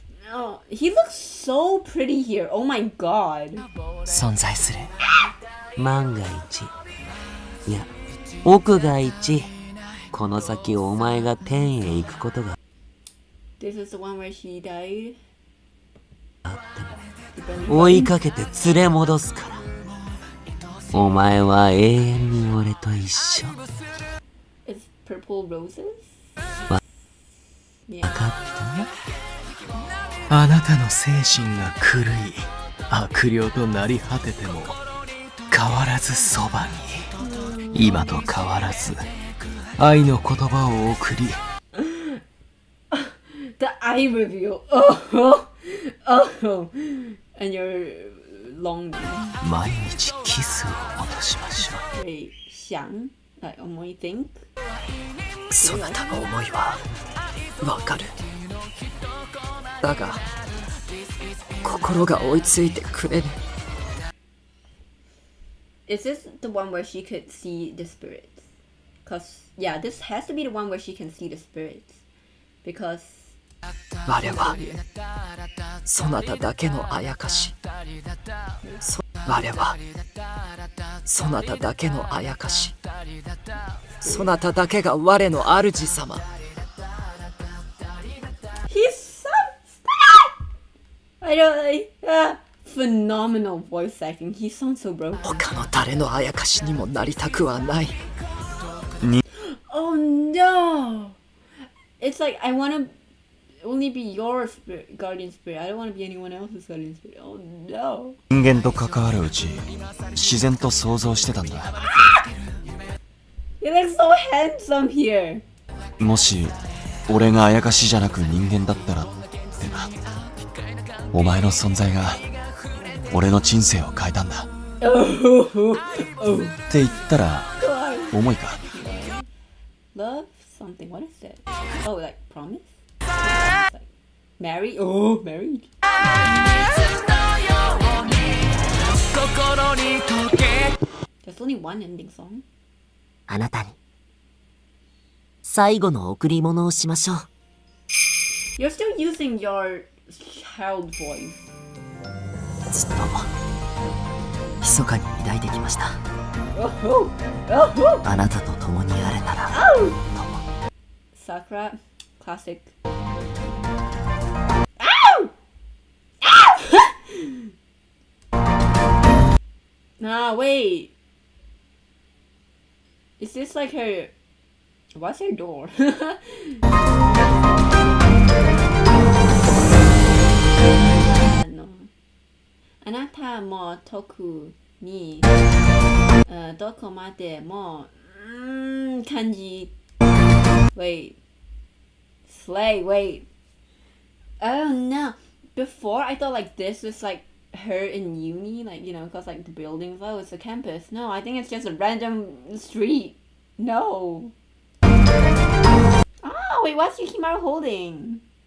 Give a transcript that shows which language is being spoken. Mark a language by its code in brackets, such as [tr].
[en] Oh, he looks so pretty here. Oh my god. [ja] 存在する。万が一、いや、億が一、この先お前が天へ行くことが [en] This is the one where she died. [ja] 追いかけて連れ戻すから。お前は永遠に俺と一緒。 [en] It's purple roses? [ja] わ [en] Yeah. [ja] かった？あなたの精神が狂い、悪霊となり果てても変わらずそばに、今と変わらず愛の言葉を送り。 [en] The eye reveal. Oh, oh, and your long. [ja] 毎日キスを落としましょう。 [en] Wait, 想 like 思い think. [ja] そなたの思いはわかる。だが心が追いついてくれる。 [en] Is this the one where she could see the spirits? Cause yeah, this has to be the one where she can see the spirits. Because [ja] 我はそなただけのあやかし。我はそなただけのあやかし。そなただけが我の主様。 [en] he's so I don't like phenomenal voice acting. He sounds so broken. [ja] 他の誰のあやかしにもなりたくはない。 [en] Oh no! It's like I wanna only be your spirit, guardian spirit. I don't wanna be anyone else's guardian spirit. Oh no! [ja] 人間と関わるうち、自然と想像してたんだ。 [en] You look so handsome here. [ja] もし俺があやかしじゃなく人間だったらってな。お前の存在が俺の人生を変えたんだ。って言ったら重いか。 [en] Love something. What is that? Oh, like promise? Like, marry? Oh, married. There's only one ending song. [ja] あなたに最後の贈り物をしましょう。 [en] You're still using your child voice. [ja] ずっと密かに抱いてきました。 [en] Oh, oh. [ja] あなたと共にあれなら。 [en] Sakura, classic. Nah, wait. Is this like her... What's her door? No. [ja] あなたも特にどこまでも感じ [en] Wait. Slay, wait. Oh no. Before I thought like this was like her in uni, like, you know, because like the buildings, oh, it's a campus. No, I think it's just a random street. No. Oh, wait, what's Yukimaru holding?